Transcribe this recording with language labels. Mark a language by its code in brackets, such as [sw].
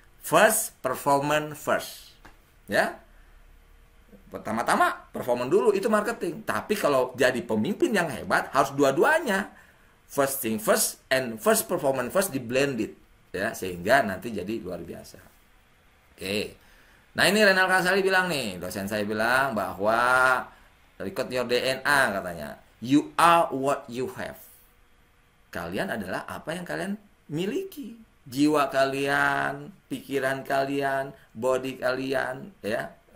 [en] First, performance first. [id] Ya. Pertama-tama, performance dulu, itu marketing. Tapi kalau jadi pemimpin yang hebat, harus dua-duanya. [en] First thing first and first performance first di-blended. [id] Ya, sehingga nanti jadi luar biasa. Oke. Nah, ini Renal Kasali bilang nih, dosen saya bilang bahwa [en] record your DNA [id] katanya. [en] You are what you have. [id] Kalian adalah apa yang kalian miliki. Jiwa kalian, pikiran kalian, body kalian, ya.